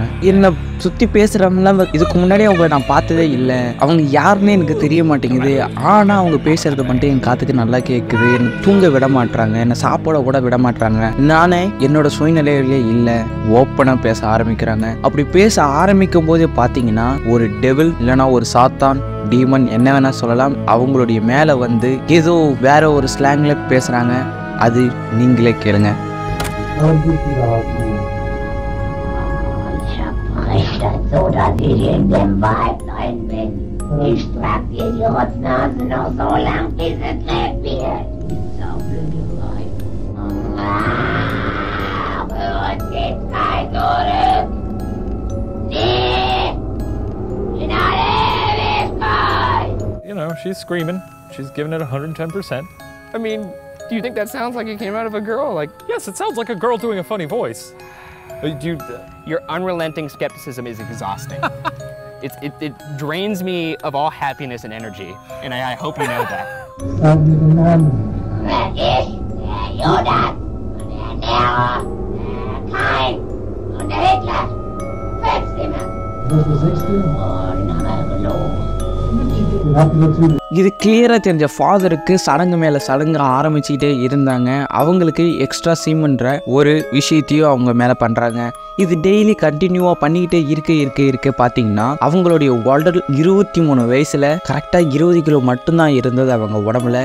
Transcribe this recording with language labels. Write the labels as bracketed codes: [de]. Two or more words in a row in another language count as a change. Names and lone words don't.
[ta] என்னை சுத்தி பேசுறவங்க இதுக்கு முன்னாடி அவங்க நான் பார்த்ததே இல்லை, அவங்க யாருன்னு எனக்கு தெரிய மாட்டேங்குது, ஆனா அவங்க பேசுறது மட்டும் என் காத்துக்கு நல்லா கேட்குது, எனக்கு தூங்க விட மாட்டாங்க, என்னை சாப்பிட கூட விட மாட்டாங்க, நானே என்னோட சூழ்நிலையிலே இல்லை, ஓப்பனா பேச ஆரம்பிக்கிறாங்க. அப்படி பேச ஆரம்பிக்கும் போதே பாத்தீங்கன்னா ஒரு டெவில் இல்லைன்னா ஒரு சாத்தான் டீமன் என்ன வேணா சொல்லலாம், அவங்களுடைய மேல வந்து ஏதோ வேற ஒரு ஸ்லாங்ல பேசுறாங்க. அது நீங்களே கேளுங்க. [de] Richter oder die in dem Wald Ich trag dir die Rotznase noch so lang, bis es lebt wird. Saublöde Weib. Und geht kein zurück. Sie in alle Ewigkeit. [en] You know, she's screaming. She's giving it 110%. I mean, do you think that sounds like it came out of a girl? Like, Yes, it sounds like a girl doing a funny voice. your unrelenting skepticism is exhausting. It drains me of all happiness and energy, and I hope you know that. [de] Das ist der Judas und der Nero, der Kain und der Hitler. 5 Stimmen. Das ist der 6. Oh, den haben wir gelogen. Den habt ihr natürlich. [ta] இது கிளியராக தெரிஞ்ச ஃபாதருக்கு சடங்கு மேலே சடங்கு ஆரம்பிச்சுக்கிட்டே இருந்தாங்க. அவங்களுக்கு எக்ஸ்ட்ரா சீமன்ற ஒரு விஷயத்தையும் அவங்க மேலே பண்ணுறாங்க. இது டெய்லி கண்டினியூவாக பண்ணிக்கிட்டே இருக்க பார்த்தீங்கன்னா அவங்களுடைய உடல் 23 வயசில் கரெக்டாக 20 கிலோ மட்டும்தான் இருந்தது அவங்க உடம்புல.